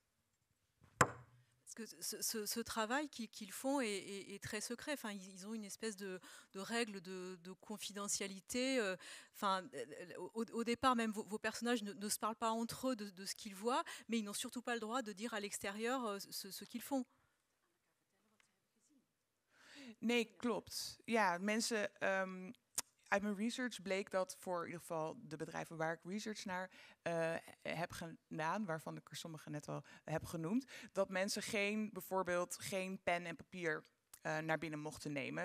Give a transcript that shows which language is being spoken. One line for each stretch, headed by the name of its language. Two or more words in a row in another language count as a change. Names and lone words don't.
French: Parce que ce travail qu'ils font est très secret. Enfin, ils ont une espèce de règle de confidentialité. Enfin, au départ, même vos personnages ne se parlent pas entre eux de ce qu'ils voient, mais ils n'ont surtout pas le droit de dire à l'extérieur ce qu'ils font.
Dutch: Nee, klopt. Ja, mensen... Uit mijn research bleek dat voor in ieder geval de bedrijven waar ik research naar heb gedaan, waarvan ik er sommige net al heb genoemd, dat mensen bijvoorbeeld geen pen en papier naar binnen mochten nemen.